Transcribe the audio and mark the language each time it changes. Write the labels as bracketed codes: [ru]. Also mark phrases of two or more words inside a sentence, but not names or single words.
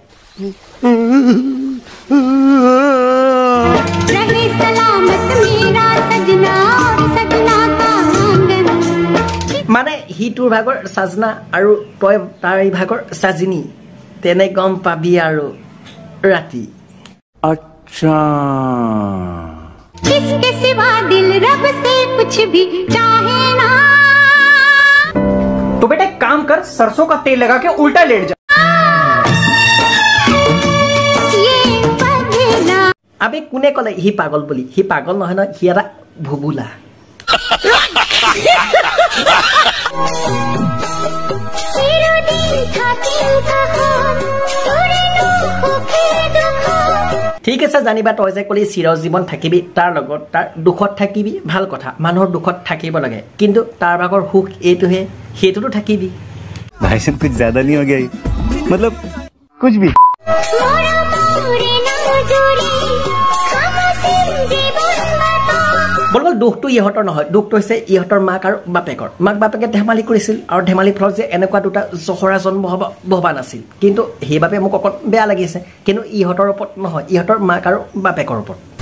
[as] মানে হি তোৰ ভাগৰ সাজনা আৰু তই তাৰ ভাগৰ সাজিনী তেনে গম পাবি আৰু ৰাতি [hi] अच्छा किसके सिवा दिल रब से कुछ भी चाहे ना तो बेटा एक काम कर सरसों का तेल लगा के उल्टा लेट जा ये बदला [as] আবে কোনে কলে হি পাগল বুলি হি পাগল নহয় ন हि এটা ভুবুলা ঠিক আছে জানিবা তই যে কলি চিৰ জীৱন থাকিবি তাৰ লগত তাৰ দুখত থাকিবি ভাল কথা মানুহৰ দুখত থাকিব লাগে কিন্তু তাৰ ভাগৰ সুখ এইটোহে হেতুটো থাকিবি [hi] भाई साहब कुछ ज्यादा नहीं हो गया मतलब कुछ भी [as] বলবল দুখটো ইহঁতৰ নহয় দুখটো হৈছে ইহঁতৰ মাক আৰু বাপেকৰ মাক বাপেকে ধেমালি কৰিছিল আৰু ধেমালি ফলত যে এনেকুৱা দুটা জহৰা জন্ম হ'ব ভবা নাছিল কিন্তু সেইবাবে মোক অকণ বেয়া লাগিছে কিন্তু ইহঁতৰ ওপৰত নহয় ইহঁতৰ মাক আৰু বাপেকৰ ওপৰত